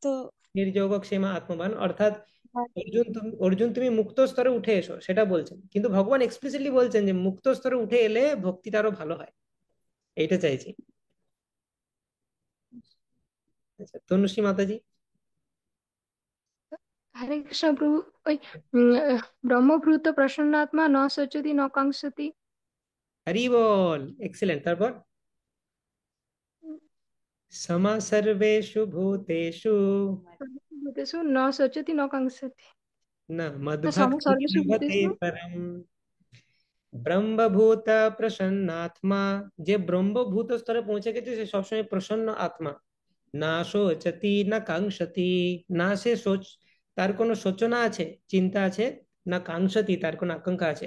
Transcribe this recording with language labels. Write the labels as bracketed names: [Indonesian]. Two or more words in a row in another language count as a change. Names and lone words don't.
[Sanskrit] নির্যোগ ক্ষেমা আত্মবান, [Bangla] অর্থাৎ অর্জুন তুমি মুক্ত স্তরে উঠে এসো সেটা বলছেন, কিন্তু ভগবান এক্সপ্লিসিটলি বলছেন যে মুক্ত স্তরে উঠে এলে ভক্তিটা আরো ভালো হয়, এইটা চাইছি। আচ্ছা তনুশ্রী মাতাজি। হরে কৃষ্ণ প্রভু। [Sanskrit] ওই ব্রহ্মভূত প্রসন্নাত্মা ন শোচতি ন কাঙ্ক্ষতি। [Bangla] হরি বল, এক্সেলেন্ট। তারপর [Sanskrit] সমা সর্বেষু ভূতেষু ভূতেষু ন শোচতি ন কাঙ্ক্ষতি। [Bangla] না না, সম [Sanskrit] মদ্ভক্তি সর্বেষু লভতে ভূতেষু। পরম ব্রহ্মভূত প্রসন্নাত্মা। [Bangla] যে ব্রহ্মভূত স্তরে পৌঁছে গেছে সে সবসময় প্রসন্ন আত্মা। [Sanskrit] না শোচতি না কাঙ্ক্ষতি। [Bangla] না সে তার কোনো শোচনা আছে, চিন্তা আছে, [Sanskrit] না কাঙ্ক্ষতি [Bangla] তার কোনো আকাঙ্ক্ষা আছে।